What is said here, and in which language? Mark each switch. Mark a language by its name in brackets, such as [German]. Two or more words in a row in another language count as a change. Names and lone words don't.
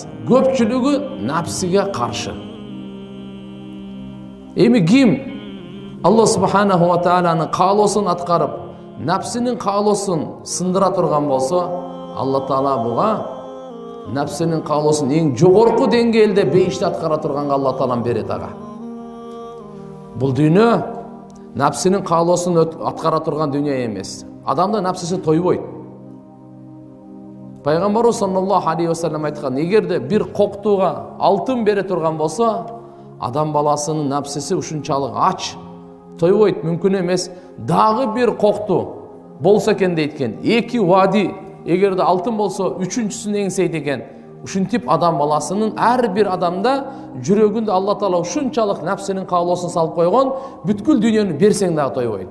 [Kyrgyz] Көпчүлүгү нафсиге каршы. Эми ким Алла [Arabic] سبحانه وتعالى [Kyrgyz] каалоосун аткарып, нафсинин каалоосун сындыра турган болсо, Алла Таала буга нафсинин каалоосун эң жогорку деңгээлде бейишти аткара турганга Алла Таалам берет ага. Бул дүйнө нафсинин каалоосун аткара турган дүйнө эмес. Адамда нафсиси тойбойт. Пайгамбарыбыз [Arabic] صلى الله عليه وسلم [Kyrgyz] айткан, эгерде бир коктууга алтын бере турган болсо, адам баласынын нафсиси ушунчалык ач, тойбойт, мүмкүн эмес. Дагы бир кокту болсо экен дейт. Эки вади эгерде алтын болсо, үчүнчүсүн эңсейт экен. Ушинтип адам баласынын ар бир адамда жүрөгүндө Алла Таала ушунчалык нафсинин каалоосун салып койгон, бүткүл дүйнөнү берсең дагы тойбойт.